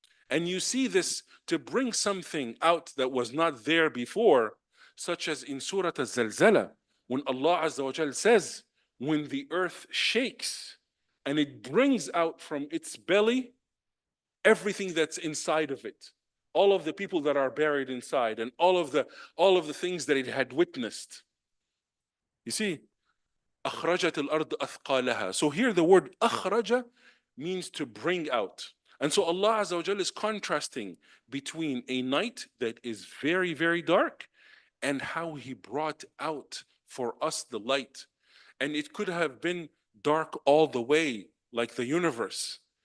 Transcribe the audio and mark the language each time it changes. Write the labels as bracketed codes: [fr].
[en] And you see this, to bring something out that was not there before, such as in Surah Al-Zalzala, when Allah Azza wa Jal says, when the earth shakes and it brings out from its belly everything that's inside of it, all of the people that are buried inside, and all of the things that it had witnessed. You see, [ar] أخرجت الأرض أثقالها. [en] So here the word أخرج means to bring out. And so Allah Azza wa Jal is contrasting between a night that is very, very dark and how He brought out for us the light. And it could have been dark all the way, like the universe.